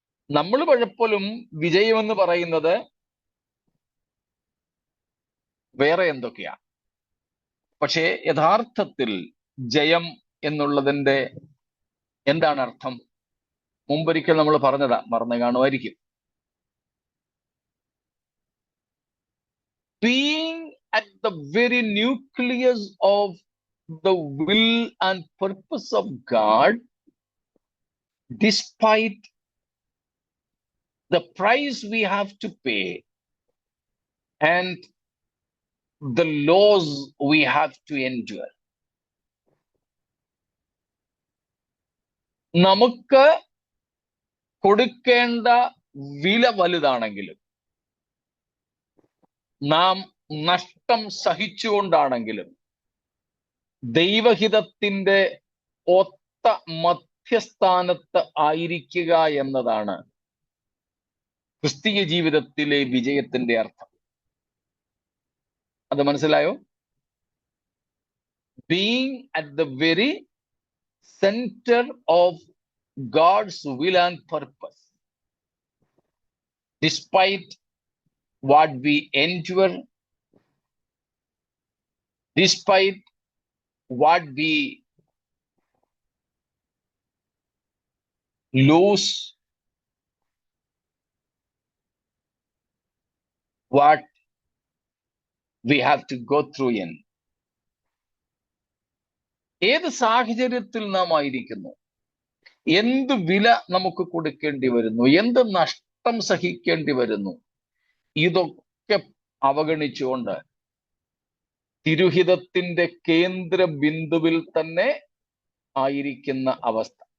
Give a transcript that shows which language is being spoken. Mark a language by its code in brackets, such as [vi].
[ml] നമ്മൾ പലപ്പോഴും വിജയമെന്ന് പറയുന്നത് വേറെ എന്തൊക്കെയാണ്. പക്ഷേ യഥാർത്ഥത്തിൽ ജയം എന്നുള്ളതിന്റെ എന്താണ് അർത്ഥം? മുമ്പൊരിക്കൽ നമ്മൾ പറഞ്ഞതാ, മറന്നു കാണുമായിരിക്കും. [en] Being at the very nucleus of the will and purpose of God, despite the price we have to pay and the laws we have to endure. [ml] നമുക്ക് കൊടുക്കേണ്ട വില വലുതാണെങ്കിലും, നാം നഷ്ടം സഹിച്ചുകൊണ്ടാണെങ്കിലും, ദൈവഹിതത്തിന്റെ ഒത്ത മധ്യസ്ഥാനത്ത് ആയിരിക്കുക എന്നതാണ് ക്രിസ്തീയ ജീവിതത്തിലെ വിജയത്തിന്റെ അർത്ഥം. അത് മനസ്സിലായോ? [en] Being at the very center of God's will and purpose, despite what we endure, despite what we lose, what we have to go through in. [ml] ഏത് സാഹചര്യത്തിൽ നാം ആയിരിക്കുന്നു, എന്ത് വില നമുക്ക് കൊടുക്കേണ്ടി വരുന്നു, എന്ത് നഷ്ടം സഹിക്കേണ്ടി വരുന്നു, ഇതൊക്കെ അവഗണിച്ചുകൊണ്ട് തിരുഹിതത്തിന്റെ കേന്ദ്ര ബിന്ദുവിൽ തന്നെ ആയിരിക്കുന്ന അവസ്ഥ.